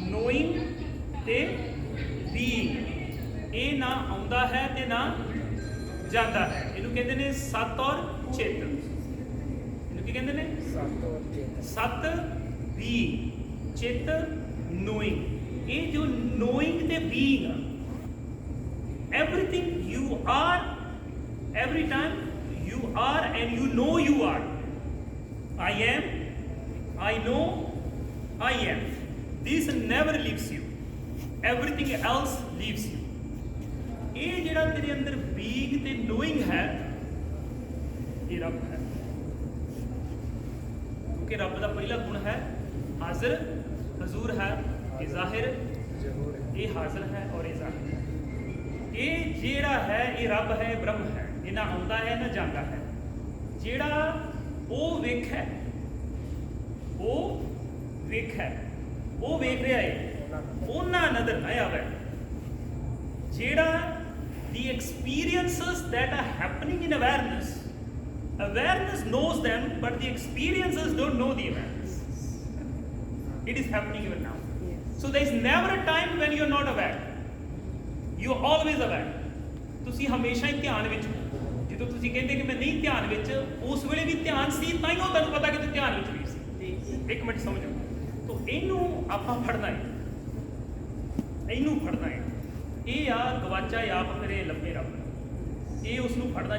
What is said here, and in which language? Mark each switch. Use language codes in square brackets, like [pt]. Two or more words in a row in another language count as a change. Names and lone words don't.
[pa] ਨੋਇੰਗ ਤੇ ਬੀਇੰਗ, ਇਹ ਨਾ ਆਉਂਦਾ ਹੈ ਤੇ ਨਾ ਜਾਂਦਾ ਹੈ। ਇਹਨੂੰ ਕਹਿੰਦੇ ਨੇ ਸਤ ਔਰ ਚੇਤਨ। ਇਹਨੂੰ ਕੀ ਕਹਿੰਦੇ ਨੇ? ਸਤ ਔਰ ਚੇਤਨ। ਸਤ ਬੀਇੰਗ, ਚਿਤ ਨੋਇੰਗ। ਇਹ ਜੋ ਨੋਇੰਗ ਤੇ ਬੀਇੰਗ ਆ, [en] everything you are, every time you are and you know you are. I am, I know, I am. This never leaves you. Everything else leaves you. [pa] ਇਹ ਜਿਹੜਾ ਤੇਰੇ ਅੰਦਰ ਬੀਇੰਗ ਤੇ ਨੋਇੰਗ ਹੈ, ਇਹ ਰੱਬ ਹੈ। ਕਿਉਂਕਿ ਰੱਬ ਦਾ ਪਹਿਲਾ ਗੁਣ ਹੈ ਹਾਜ਼ਰ, ਹਜ਼ੂਰ ਹੈ। ਇਹ ਜ਼ਾਹਿਰ, ਇਹ ਹਾਜ਼ਰ ਹੈ ਔਰ ਇਹ ਜ਼ਾਹਿਰ ਹੈ। ਇਹ ਜਿਹੜਾ ਹੈ ਇਹ ਰੱਬ ਹੈ, ਬ੍ਰਹਮ ਹੈ। ਇਹ ਨਾ ਆਉਂਦਾ ਹੈ ਨਾ ਜਾਂਦਾ ਹੈ। ਜਿਹੜਾ ਉਹ ਵੇਖ ਹੈ, ਉਹ ਵੇਖ ਹੈ, ਉਹ ਵੇਖ ਰਿਹਾ ਹੈ, ਉਹਨਾਂ ਨਜ਼ਰ ਨਾ ਆਵੇ। [en] ਜਿਹੜਾ the experiences that are happening in awareness, awareness knows them, but the experiences don't know the awareness. It is happening even now. So there is never a time when you are not aware. You are always aware. [pa] ਤੁਸੀਂ ਹਮੇਸ਼ਾ ਹੀ ਧਿਆਨ ਵਿੱਚ ਹੋ। ਜਦੋਂ ਤੁਸੀਂ ਕਹਿੰਦੇ ਕਿ ਮੈਂ ਨਹੀਂ ਧਿਆਨ ਵਿੱਚ, ਉਸ ਵੇਲੇ ਵੀ ਧਿਆਨ ਸੀ, ਤਾਂ ਹੀ ਉਹ ਤੁਹਾਨੂੰ ਪਤਾ ਕਿ ਤੁਸੀਂ ਧਿਆਨ ਵਿੱਚ ਵੀ ਸੀ। ਇੱਕ ਮਿੰਟ ਸਮਝੋ। ਤਾਂ ਇਹਨੂੰ ਆਪਾਂ ਫੜਨਾ ਹੈ, ਇਹਨੂੰ ਫੜਨਾ ਹੈ। ਇਹ ਆ ਗਵਾਚਾ ਆਪ ਕਰੇ ਲੱਭੇ ਰੱਬ। ਇਹ ਉਸ ਨੂੰ ਫੜਦਾ।